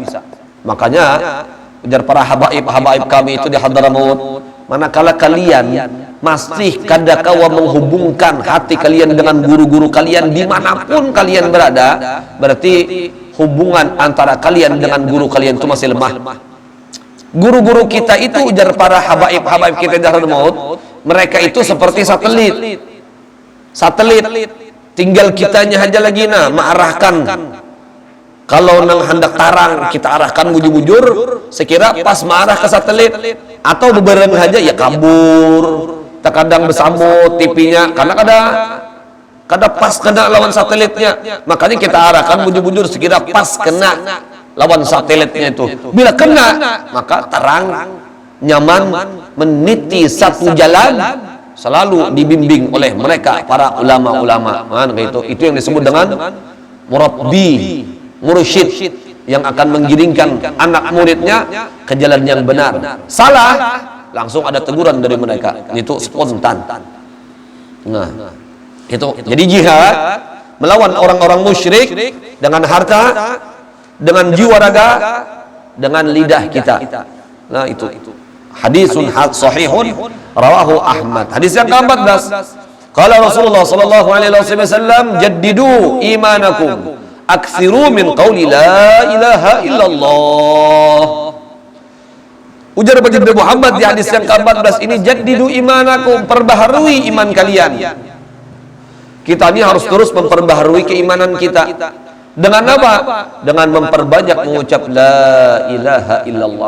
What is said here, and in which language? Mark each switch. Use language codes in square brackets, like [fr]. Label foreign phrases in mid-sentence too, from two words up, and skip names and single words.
[bjn] Makanya ujar para habaib kami itu di Hadramaut, manakala kalian masih kadakawa menghubungkan hati kalian dengan guru-guru kalian dimanapun kalian berada, berarti hubungan antara kalian dengan guru kalian itu masih lemah. Guru-guru kita itu ujar para habaib kita di Hadramaut, mereka itu seperti satelit. Tinggal kitanya aja lagi mengarahkan. Kalau nang hendak tarang kita arahkan bujur-bujur, sekira pas mengarah ke satelit, atau bebereng aja ya kabur. Terkadang bersambut TV-nya karena kada pas kena lawan satelitnya. Makanya kita arahkan bujur-bujur sekira pas kena lawan satelitnya itu. Bila kena, maka terang, nyaman, meniti satu jalan, selalu dibimbing oleh mereka para ulama-ulama. Itu yang disebut dengan murabbi, mursyid, yang akan menggiringkan anak muridnya ke jalan yang benar. Salah, langsung ada teguran dari mereka. Itu spontan. Nah, itu. Jadi jihad melawan orang-orang musyrik dengan harta, dengan jiwa raga, dengan lidah kita. Nah itu [ar] حديثٌ صحيحٌ رواه أحمد. [bjn] Hadis yang ke-14, [ar] قال رسول الله صلى الله عليه وسلم جددوا إيمانكم أكثروا من قول لا إله إلا الله. [bjn] Ujar baginda Muhammad di hadis yang ke-14 ini, [ar] جددوا إيمانكم, [bjn] perbaharui iman kalian. Kita ini harus terus memperbaharui keimanan kita. Dengan apa? Dengan memperbanyak mengucap [ar] لا إله إلا الله.